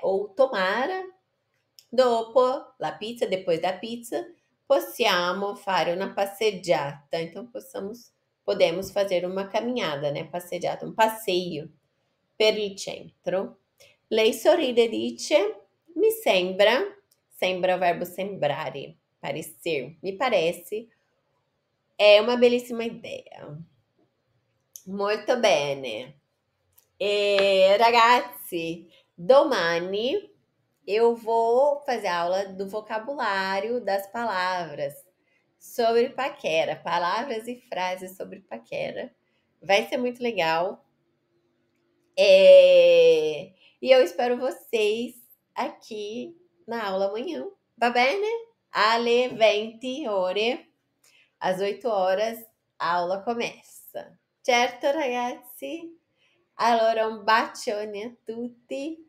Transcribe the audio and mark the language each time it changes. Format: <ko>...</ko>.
<pt>Ou tomara,</pt> <it>dopo la pizza,</it> <pt>depois da pizza,</pt> <it>possiamo fare una passeggiata.</it> <pt>Então, podemos fazer uma caminhada, né? Passeggiata, um passeio</pt> <it>per il centro. Lei sorride e dice, mi sembra</it> <pt>o verbo sembrare, parecer, me parece, é uma belíssima ideia.</pt> <it>Molto bene. Ragazzi,</it> <pt>domani eu vou fazer aula do vocabulário das palavras sobre paquera, palavras e frases sobre paquera. Vai ser muito legal. E eu espero vocês aqui na aula amanhã.</pt> <it>Va bene? Alle 20 ore,</it> <pt>às 8 horas, a aula começa. Certo,</pt> <it>ragazzi? Allora, un bacione a tutti.</it>